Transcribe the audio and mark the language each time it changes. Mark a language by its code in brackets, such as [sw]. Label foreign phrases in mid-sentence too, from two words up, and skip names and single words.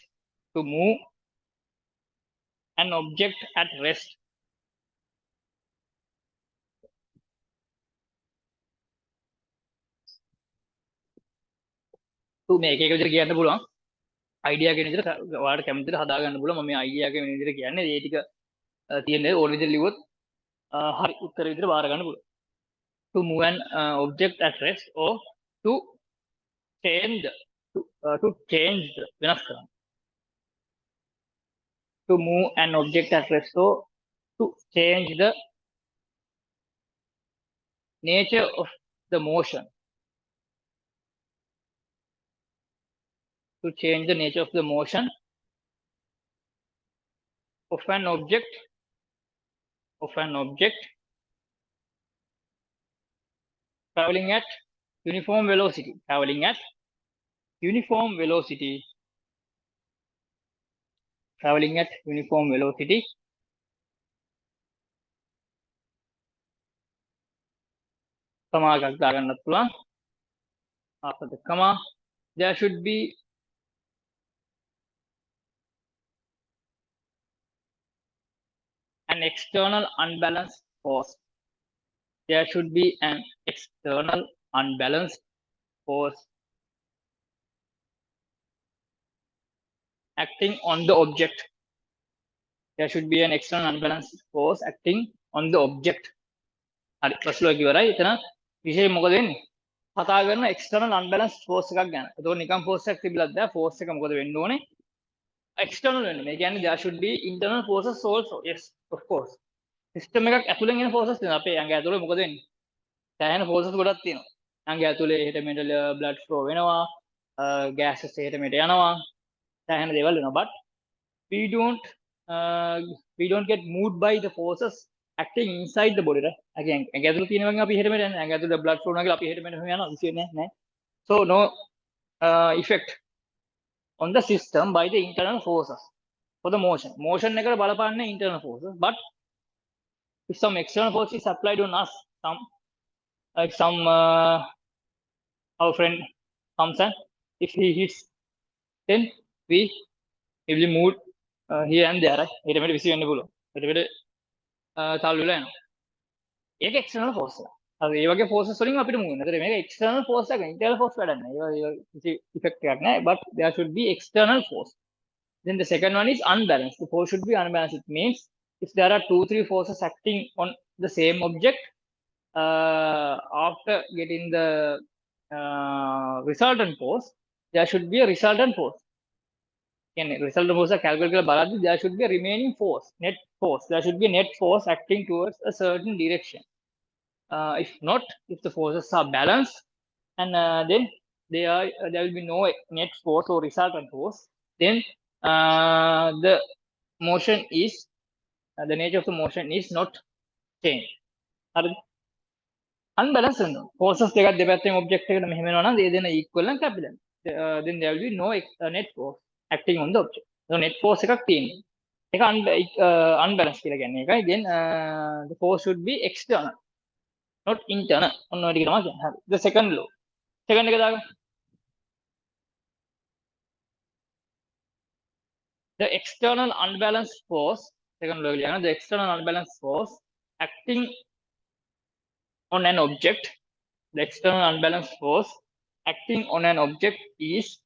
[en] To move an object at rest. [si] මේක එක විදිහට කියන්න පුළුවන්. අයිඩියා කියන විදිහට ඔයාලට කැමති විදිහට හදා ගන්න පුළුවන්. මම මේ අයිඩියා කියන විදිහට කියන්නේ ඒ ටික තියෙන්නේ ඕන විදිහට ලිව්වොත් හරි උත්තර විදිහට බාර ගන්න පුළුවන්. [en] To move an object at rest or to change [si] වෙනස් කරන්න. [en] To move an object at rest or to change the nature of the motion. To change the nature of the motion of an object traveling at uniform velocity traveling at uniform velocity. [si] Comma එකක් දාගන්නත් පුළුවන්. [en] After the comma, there should be an external unbalanced force. There should be an external unbalanced force acting on the object. There should be an external unbalanced force acting on the object. [si] හරි ප්‍රශ්නයක් ඉවරයි. එතන විශේෂයෙන් මොකද වෙන්නේ? කතා කරන [en] external unbalanced force [si] එකක් ගැන. ඒතකොට නිකන් force එකක් තිබිලත් බෑ. force එක මොකද වෙන්න ඕනේ? external වෙන්න. මේ කියන්නේ [en] there should be internal forces also. Yes, of course. [si] system එකක් ඇතුලෙන් එන forces තියෙනවා. අපේ ඇඟ ඇතුලේ මොකද වෙන්නේ? සෑහෙන forces ගොඩක් තියෙනවා. ඇඟ ඇතුලේ එහෙට මෙහෙට [en] blood flow [si] වෙනවා. gases එහෙට මෙහෙට යනවා. සෑහෙන දේවල් වෙනවා. [en] But we don't get moved by the forces acting inside the body, right? Again, [si] ඇඟ තියෙන වගේ අපි එහෙට මෙහෙට යනවා. ඇඟ ඇතුලේ [en] blood flow [si] නැගලා අපි එහෙට මෙහෙට යනවා. විශේෂ නෑ. [en] So no effect on the system by the internal forces for the motion. Motion [si] එකට බලපාන්නේ [en] internal forces, but if some external force is applied on us, some our friend comes and if he hits, then we will be moved here and there, right? [si] ඊට මෙහෙට විසි වෙන්න පුළුවන්. ඊට මෙහෙට තල්ලු වෙලා යනවා. ඒක [en] external force [si] එක. හරි ඒ වගේ forces වලින් අපිට move වෙනවා. ඒතර මේක [en] external force [si] එක, [en] internal force [si] වැඩක් නෑ. ඒක කිසි effect එකක් නෑ, [en] but there should be external force. Then the second one is unbalanced. The force should be unbalanced. It means if there are 2-3 forces acting on the same object, after getting the resultant force, there should be a resultant force. Again, resultant force calculate [si] කරලා බලද්දි [en] there should be a remaining force, net force. There should be a net force acting towards a certain direction. If not, if the forces are balanced, and then there will be no net force or resultant force, then the motion is the nature of the motion is not changed. Unbalanced forces [si] දෙකක් දෙපැත්තෙන් object එකට මෙහෙම වෙනවා නම් ඒ දෙන equal නම් capital. [en] Then there will be no net force acting on the object. So net force [si] එකක් තියෙනවා. ඒක unbalanced කියලා කියන්නේ ඒකයි. [en] Then the force should be external, not internal. [si] ඔන්න ඔය ටික තමයි කියන්නේ. හරි. [en] The second law. Second [si] එක දාගන්න. [en] The external unbalanced force, second law ලියන්න. The external unbalanced force acting on an object, the external unbalanced force acting on an object is